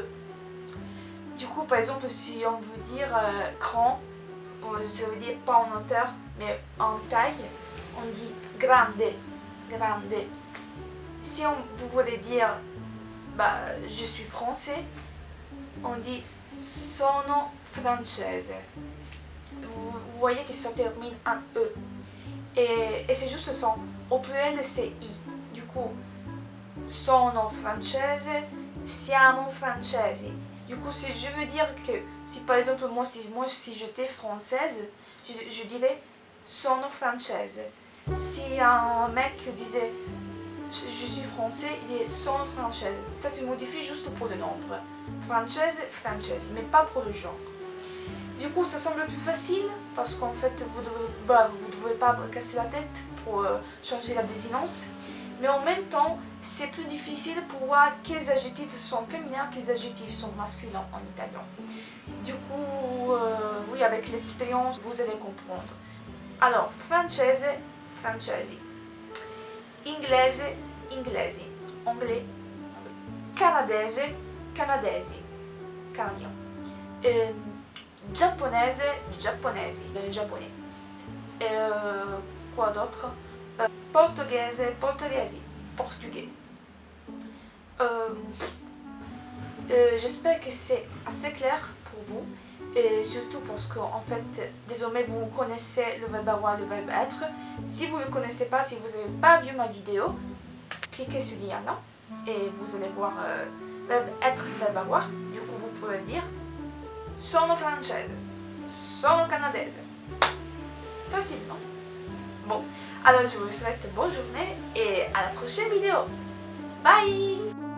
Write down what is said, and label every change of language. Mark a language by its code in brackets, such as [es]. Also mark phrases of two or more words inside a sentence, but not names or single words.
[fr] Du coup, par exemple, si on veut dire grand, ça veut dire pas en hauteur, mais en taille, on dit [it] grande, grande. [fr] Si vous voulez dire je suis français, on dit [it] sono francese. [fr] Vous voyez que ça termine en E. Et c'est juste ça. Au pluriel, c'est I. Du coup, [it] sono francese, siamo francesi. [fr] Du coup, si je veux dire que, si par exemple, si j'étais française, je dirais [it] sono francese. [fr] Si un mec disait je suis français, il est [it] sono francese. [fr] Ça se modifie juste pour le nombre. [it] Francese, francese, [fr] mais pas pour le genre. Du coup, ça semble plus facile parce qu'en fait, vous ne devez pas casser la tête pour changer la désinence. Mais en même temps, c'est plus difficile pour voir quels adjectifs sont féminins, quels adjectifs sont masculins en italien. Du coup, oui, avec l'expérience, vous allez comprendre. Alors, [it] francese, francesi. Inglese, inglesi. Anglais, canadese, canadesi. Canadien. Giapponese, giapponesi, [fr] japonais. Quoi d'autre? [it] Portoghese, portoghesi, [fr] portugais. J'espère que c'est assez clair pour vous. Et surtout parce qu'en fait, désormais vous connaissez le verbe avoir, le verbe être. Si vous ne le connaissez pas, si vous n'avez pas vu ma vidéo, cliquez sur le lien là et vous allez voir verbe être, verbe avoir. Du coup, vous pouvez dire [it] sono francese, sono canadese. [fr] Facile, non? Bon, alors je vous souhaite bonne journée et à la prochaine vidéo. Bye!